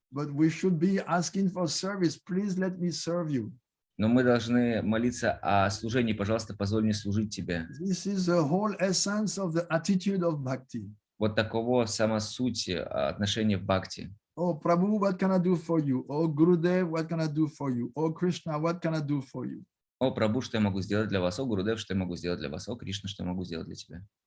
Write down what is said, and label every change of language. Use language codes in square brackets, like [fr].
[en] But we should be asking for service. Please let me serve you. [ru] Но мы должны молиться о служении, пожалуйста, позволь мне служить тебе. [en] This is the whole essence of the attitude of bhakti. [ru] Вот таково сама суть отношения в бхакти. [en] Oh, Prabhu, what can I do for you? Oh, Gurudev, what can I do for you? Oh, Krishna, what can I do for you? [ru] О, Прабху, что я могу сделать для вас? О, Гурудев, что я могу сделать для вас? О, Кришна, что я могу сделать для тебя?